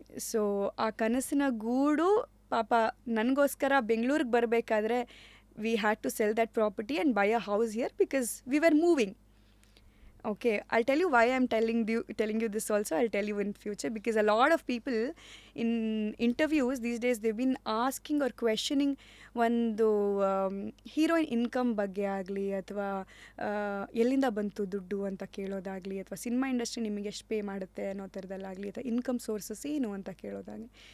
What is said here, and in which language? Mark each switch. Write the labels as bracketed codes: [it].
[kn] So ಆ ಕನಸಿನ ಗೂಡು ಪಾಪ ನನಗೋಸ್ಕರ ಬೆಂಗಳೂರಿಗೆ ಬರಬೇಕಾದ್ರೆ [en] We had to sell that property and buy a house here because we were moving. Okay, I'll tell you why I'm telling you this also. I'll tell you in future, because a lot of people in interviews these days, they've been asking or questioning [kn] ಒಂದು heroine income ಬಗ್ಗೆ ಆಗಲಿ, ಅಥವಾ ಎಲ್ಲಿಂದ ಬಂತು ದುಡ್ಡು ಅಂತ ಕೇಳೋದಾಗಲಿ, ಅಥವಾ cinema industry ನಿಮಗೆ ಎಷ್ಟು ಪೇ ಮಾಡುತ್ತೆ ಅನ್ನೋ ಥರದಲ್ಲಾಗಲಿ, ಅಥವಾ ಇನ್ಕಮ್ ಸೋರ್ಸಸ್ ಏನು ಅಂತ ಕೇಳೋದಾಗಲಿ.